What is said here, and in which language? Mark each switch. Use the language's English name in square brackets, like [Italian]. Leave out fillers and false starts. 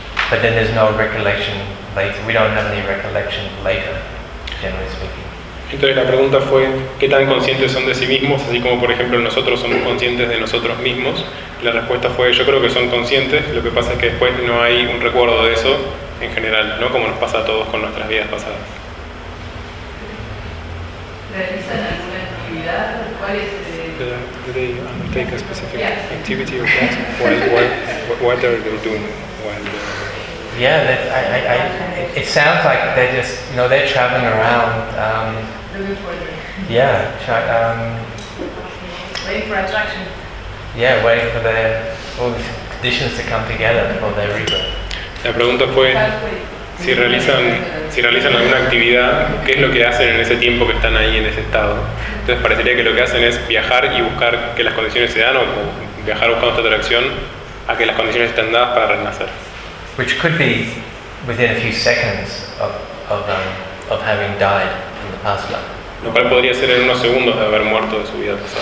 [English] But then there's no recollection later. We don't have any recollection later, generally speaking. [Spanish] Entonces la pregunta fue, ¿qué tan conscientes son de sí mismos? Así como, por ejemplo, nosotros somos conscientes de nosotros mismos. La respuesta fue, yo creo que son conscientes, lo que pasa es que después no hay un recuerdo de eso en general, ¿no? Como nos pasa a todos con nuestras vidas pasadas. ¿Realizan alguna actividad? ¿Cuál es [English] el...? ¿Do they undertake a specific activity or what? What are they doing while they're... Yeah, it sounds like they're just, you know, they're traveling around. Waiting for attraction. Yeah, waiting for their all these conditions to come together for their rebirth. [Spanish] La pregunta fue si realizan alguna actividad, ¿qué es lo que hacen en ese tiempo que están ahí en ese estado? Entonces parecería que lo que hacen es viajar y buscar que las condiciones se dan, o viajar buscando esta atracción a que las condiciones estén dadas para renacer. [English] Which could be within a few seconds of having died in the past life. [Spanish] Lo cual podría ser en unos segundos de haber muerto de su vida pasada.